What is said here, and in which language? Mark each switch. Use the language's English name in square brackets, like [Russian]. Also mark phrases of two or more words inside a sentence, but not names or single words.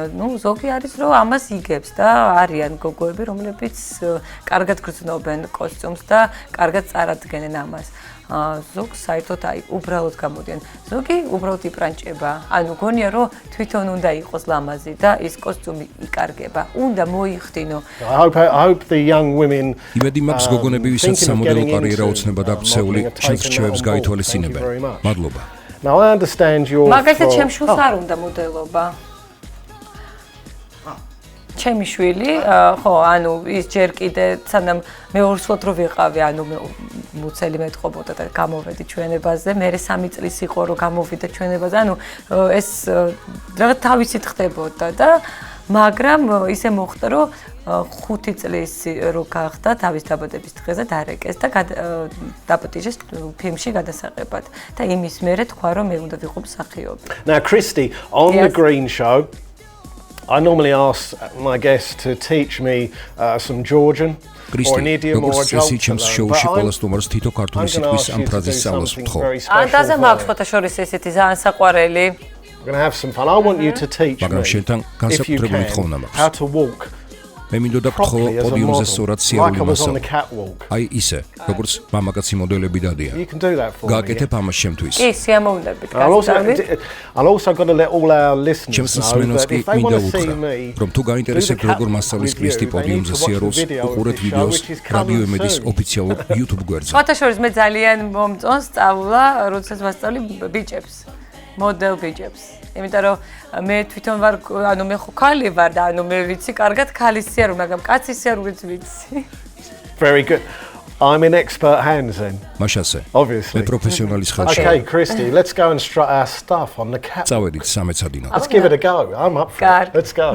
[Georgian] ზოგი არის რომ ამას იგებს და არიან გოგოები, რომლებიც კარგად გრძნობენ კოსტიუმს და კარგად წარადგენენ ამას. ზოგს საერთოდ აი უბრალოდ გამოდიან. ზოგი უბრალოდ იპრანჭება. ანუ გონია რომ თვითონ უნდა იყოს ლამაზი და ის კოსტიუმი იკარგება. უნდა მოიხდინო. [English] I hope the young women [Georgian] იმედი მაქვს გოგონები, ვისაც სამოდელო კარიერა ოცნება და ქცეული, ჩემს რჩევებს გაითვალისწინებენ. მადლობა. [English] Now I understand your [Georgian] მაგალითად ჩემ შვილს არ უნდა მოდელობა. ჩემი შვილი, ხო, ანუ ის ჯერ კიდე სანამ მეორსულად რო ვიყავი, ანუ მუცელი მეტყობოდა და გამოვედი ჩვენებაზე, მე 3 წლის იყო რომ გამოვიდა ჩვენებაზე, ანუ ეს რაღაც თავისით ხდებოდა და მაგრამ ისე მოხდა რომ 5 წლის რო გახდა თავის დაბადების დღეზე დარეკეს და დაპატიჟეს ფილმში გადასაღებად და იმის მერე თქვა რომ მე უნდა ვიყო მსახიობი. [English] Now Christy, on the Green Show, I normally ask my guests to teach me some Georgian or an idiom or a joke. [Georgian] ჩემს შოუში ყველა სტუმარს თითო ქართული სიტყვის ამ ფრაზის სწავლას ვთხოვ. ანტაზე მაქვს ფოთა შორის ესეთი ძალიან საყვარელი. [English] We're going to have some fun. I want you to teach me, if you can, how to walk [Georgian] მე მინდოდა ვთხოვო პოდიუმზე სწორად სიარული მასალა. აი ისე, როგორც მამაკაცი მოდელები დადიან. გააკეთებ ამას შემთვის. კი, სიამოვნებით. [English] I'll also got to let all our listeners know that if they want to see me, [Georgian] რომ თუ გაინტერესებთ როგორ მასწავლის კრისტი პოდიუმზე სიარულს, უყურეთ ვიდეოს რადიო იმედის ოფიციალურ YouTube გვერდზე. სხვათა შორის მე ძალიან მომწონს სწავლა, როდესაც ვასწავლი ბიჭებს. მოდელ ბიჭებს. იმიტომ რომ მე თვითონ ვარ, ანუ მე ხო ქალი ვარ და ანუ მე ვიცი კარგად ქალის სიარული, მაგრამ კაცის სიარულიც ვიცი. [English] Very good. I'm in expert hands then. [Georgian] მაშასე. [English] Obviously. [Georgian] მე პროფესიონალის ხელში. [English] Okay, Christy, let's go and strut our stuff on the cat. [Georgian] წავედით სამეცადინო. [English] Let's give it a go. I'm up for it. Let's go.